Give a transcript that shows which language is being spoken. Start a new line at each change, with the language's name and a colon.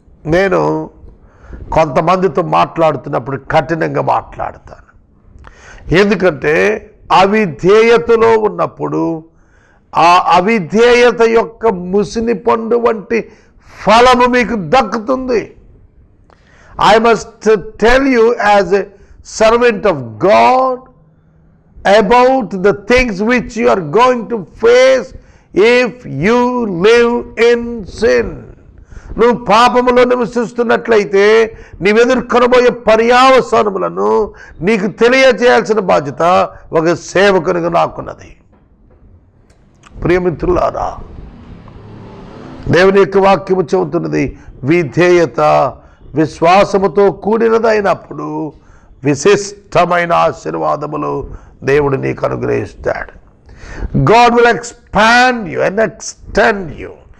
Telugu: నేను కొంతమందితో మాట్లాడుతున్నప్పుడు కఠినంగా మాట్లాడతాను. ఎందుకంటే అవిధేయతలో ఉన్నప్పుడు ఆ అవిధేయత యొక్క ముసిని పండు వంటి ఫలము మీకు దక్కుతుంది.
English: I must tell you as a servant of God about the things which you are going to face if you live in sin.
Telugu: నువ్వు పాపములో నివసిస్తున్నట్లయితే నీవెదుర్కొనబోయే పర్యావసానములను నీకు తెలియజేయాల్సిన బాధ్యత ఒక సేవకునిగా నాకున్నది. ప్రియమిత్రులారా, దేవుని యొక్క వాక్యము చెబుతున్నది, విధేయత విశ్వాసముతో కూడినదైనప్పుడు విశిష్టమైన ఆశీర్వాదములు దేవుడు నీకు అనుగ్రహిస్తాడు.
English: God will expand you and extend you.